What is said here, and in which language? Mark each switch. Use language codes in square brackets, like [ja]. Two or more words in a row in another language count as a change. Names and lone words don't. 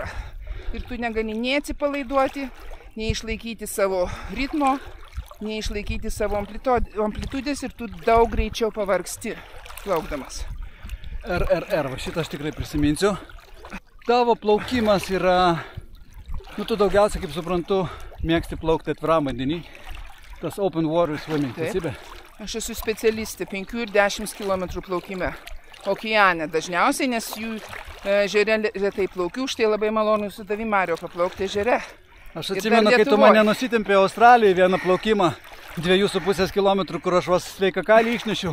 [lt] Ir tu negali nei atsipalaiduoti, nei išlaikyti savo ritmo, nei išlaikyti savo amplitudės ir tu daug greičiau pavargsti plaukdamas. RRR, va šitą aš tikrai prisiminsiu. Tavo plaukimas yra, tu daugiausia, kaip suprantu, mėgsti plaukti atviram vandenį. [en] Tas open water swimming, [lt] teisybė? Aš esu specialistė 5 ir 10 km plaukime. Okeane dažniausiai, nes jų ežere retai plaukiu, už tai labai malonu su tavimi, Mario, paplaukti ežere. Aš atsimenu, kai tu mane nusitempė Australijoje vieną plaukimą 2,5 km, kur aš vas sveiką kailį išnešiau.